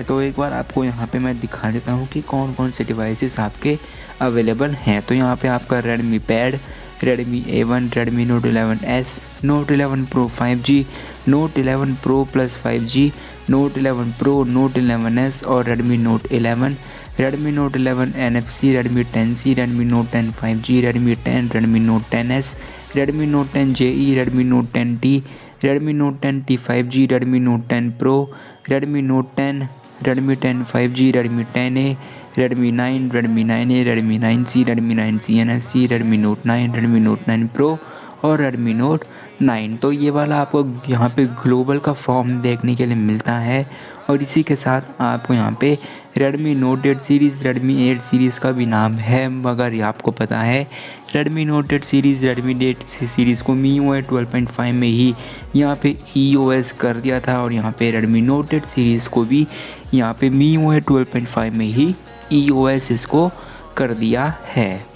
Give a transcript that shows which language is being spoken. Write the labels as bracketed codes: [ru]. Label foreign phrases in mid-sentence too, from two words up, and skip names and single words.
[hi] तो एक बार आपको यहाँ पे मैं दिखा देता हूँ कि कौन कौन से डिवाइसेस आपके अवेलेबल हैं। तो यहाँ पे आपका रेडमी पैड, रेडमी A1, रेडमी नोट 11S, नोट 11 प्रो 5G, नोट 11 प्रो प्लस 5G, नोट 11 प्रो, नोट 11S और रेडमी नोट 11, रेडमी नोट 11 NFC, रेडमी 10C, रेडमी नोट 10 5G, रेडमी 10, रेडमी नोट 10S, रेडमी नोट 10 JE, रेडमी नोट 10T, रेडमी नोट 10T 5G, रेडमी नोट 10 प्रो, रेडमी नोट 10, रेडमी 10 5G, रेडमी 10A, रेडमी 9, रेडमी 9A, रेडमी 9C, रेडमी 9C NFC, रेडमी नोट 9, रेडमी नोट 9 प्रो और रेडमी नोट 9। तो ये वाला आपको यहाँ पे ग्लोबल का फॉर्म देखने के लिए मिलता है। और इसी के साथ आपको यहाँ पे रेडमी नोट 8 सीरीज़, रेडमी 8 सीरीज़ का भी नाम है। मगर ये आपको पता है रेडमी नोट 8 सीरीज़, रेडमी 8 सीरीज़ को MIUI 12.5 में ही यहाँ पे EOS कर दिया था, और यहाँ पे रेडमी नोट 8 सीरीज़ को भी यहाँ पे MIUI 12.5 में ही EOS इसको कर दिया है।